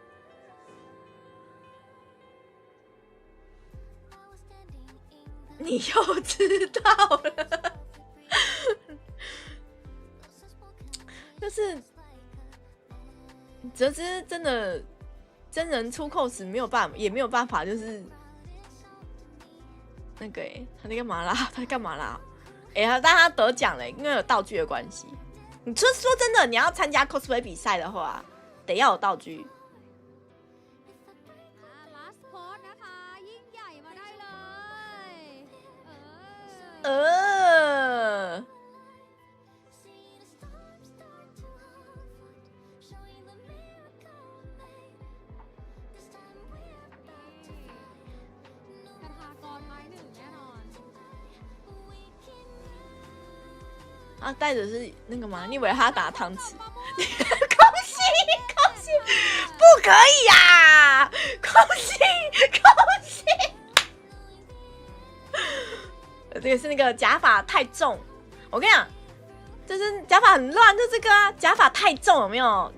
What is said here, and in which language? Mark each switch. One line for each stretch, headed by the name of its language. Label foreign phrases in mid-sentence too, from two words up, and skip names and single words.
Chinese: 你又知道了，就是泽之真的真人出 cos 也没有办法，就是那个他在干嘛啦？但他得奖了，因为有道具的关系。你说真的，你要参加 cosplay 比赛的话，得要有道具。
English: last course
Thai: นะคะยิ่งใหญ่มาได้เลย คาถากรไม้หนึ่งแน่นอน
Chinese: 他带着是那个吗？你以为他打汤匙？恭喜恭喜！不可以呀、恭喜恭喜！这个是那个假发太重，我跟你讲，就是假发很乱，就这个啊，假发太重有没有？